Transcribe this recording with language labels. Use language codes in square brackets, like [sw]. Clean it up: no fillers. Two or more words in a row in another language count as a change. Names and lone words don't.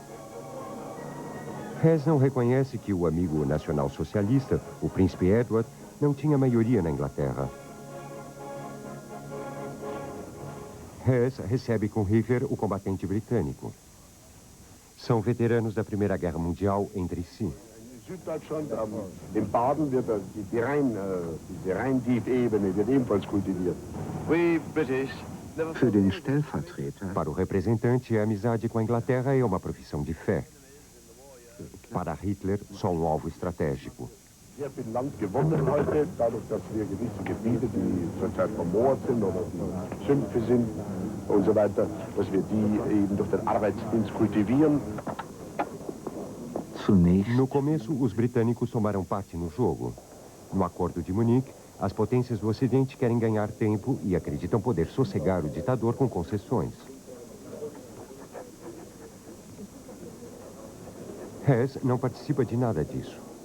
[pt] Hess não reconhece que o amigo nacional-socialista, o príncipe Edward, não tinha maioria na Inglaterra. Hess recebe com Hitler o combatente britânico. São veteranos da Primeira Guerra Mundial entre si. [de] Süddeutschland, im Baden wird diese Rhein-Tief-Ebene wird ebenfalls kultiviert. [en] We British. [pt] Para o representante, a amizade com a Inglaterra é uma profissão de fé. Para Hitler, só um alvo estratégico. [de] Sehr viel Land gewonnen heute, dadurch, dass wir gewisse Gebiete, die zurzeit vermoort sind oder die Sümpfe sind und so weiter, dass wir die eben durch den Arbeitsdienst kultivieren. [pt] No começo, os britânicos tomaram parte no jogo. No Acordo de Munique, as potências do Ocidente querem ganhar tempo e acreditam poder sossegar o ditador com concessões. Hess não participa de nada disso.